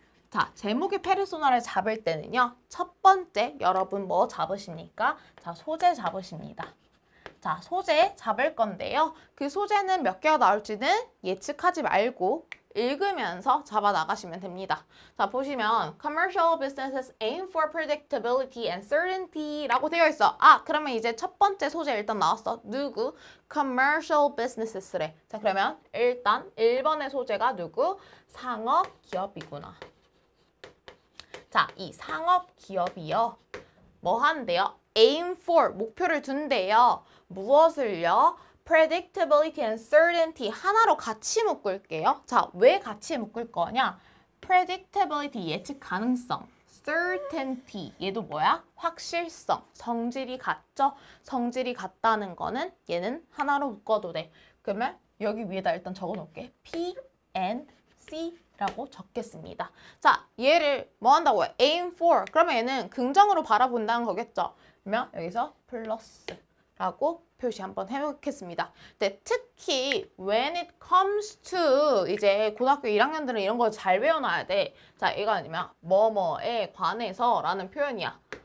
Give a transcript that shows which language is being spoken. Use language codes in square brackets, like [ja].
[ko] 자, 제목의 페르소나를 잡을 때는요. 첫 번째, 여러분 뭐 잡으십니까? 자, 소재 잡으십니다. 자, 소재 잡을 건데요. 그 소재는 몇 개가 나올지는 예측하지 말고 읽으면서 잡아 나가시면 됩니다. 자, 보시면 [en] commercial businesses aim for predictability and certainty [ko] 라고 되어 있어. 아, 그러면 이제 첫 번째 소재 일단 나왔어. 누구? [en] commercial businesses [ko] 래. 자, 그러면 일단 1번의 소재가 누구? 상업 기업이구나. 자, 이 상업 기업이요. 뭐 한대요? aim for, 목표를 둔대요. 무엇을요? [en] predictability and certainty [ko] 하나로 같이 묶을게요. 자, 왜 같이 묶을 거냐? predictability, 예측 가능성. certainty, 얘도 뭐야? 확실성. 성질이 같죠? 성질이 같다는 거는 얘는 하나로 묶어도 돼. 그러면 여기 위에다 일단 적어 놓을게. P and C 라고 적겠습니다. 자, 얘를 뭐 한다고요? aim for. 그러면 얘는 긍정으로 바라본다는 거겠죠? 그러면 여기서 플러스라고 표시 한번 해보겠습니다. 근데 특히 [en] when it comes to [ko] 이제 고등학교 1학년들은 이런 걸 잘 외워놔야 돼. 자, 이거 아니면 뭐뭐에 관해서 라는 표현이야.